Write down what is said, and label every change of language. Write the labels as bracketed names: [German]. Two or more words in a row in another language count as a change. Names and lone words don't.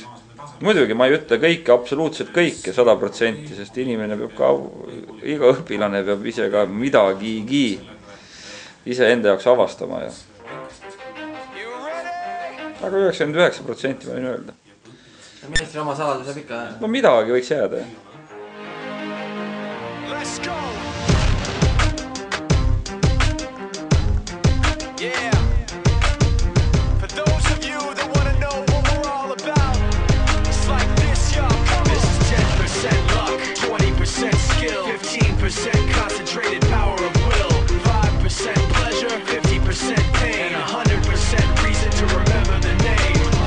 [Estonian] Muidugi ma ei ütle kõike, absoluutselt kõike 100%, sest inimene peab ka, iga õpilane peab ise ka midagigi ise enda jaoks avastama. Aga 99% võin öelda. Ministri oma saladus jääb ikka? No midagi võiks jääda. [English] Let's go! Yeah! For those of you that want to know what we're all about, it's like this, y'all. This is 10% luck, 20% skill, 15% concentrated power of will, 5% pleasure, 50% pain, 100% reason to remember the name.